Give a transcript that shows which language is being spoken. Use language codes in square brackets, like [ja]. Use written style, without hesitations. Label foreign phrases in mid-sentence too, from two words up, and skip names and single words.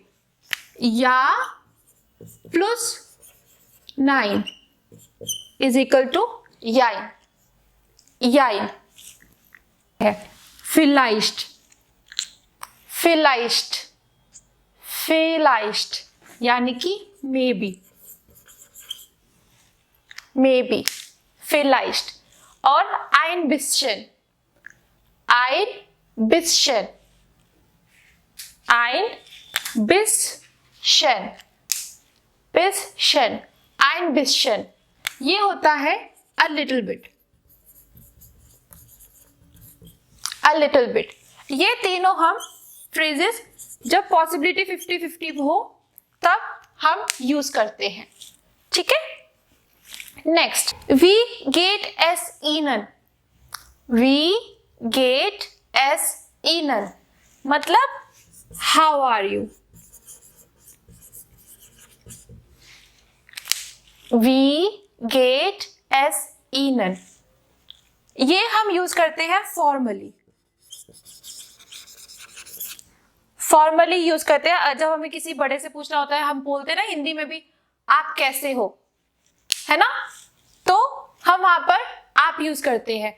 [en] ya plus 9 is equal to yain, yain है। [de] vielleicht, vielleicht, vielleicht [hi] यानी कि [en] may be, may be, [de] vielleicht। और ein bisschen, ein bisschen, ein bisschen, bisschen, ein bisschen [hi] ये होता है [en] a little bit, a little bit। [hi] ये तीनों हम फ्रेजेस जब पॉसिबिलिटी 50-50 हो तब हम यूज करते हैं, ठीक है। नेक्स्ट, [de] wie geht es Ihnen, wie geht es Ihnen, मतलब [en] how are you. [de] wie geht es Ihnen, [hi] ये हम यूज करते हैं फॉर्मली। फॉर्मली यूज करते हैं जब हमें किसी बड़े से पूछना होता है, हम बोलते हैं ना हिंदी में भी आप कैसे हो, है ना, तो हम वहां पर आप यूज करते हैं।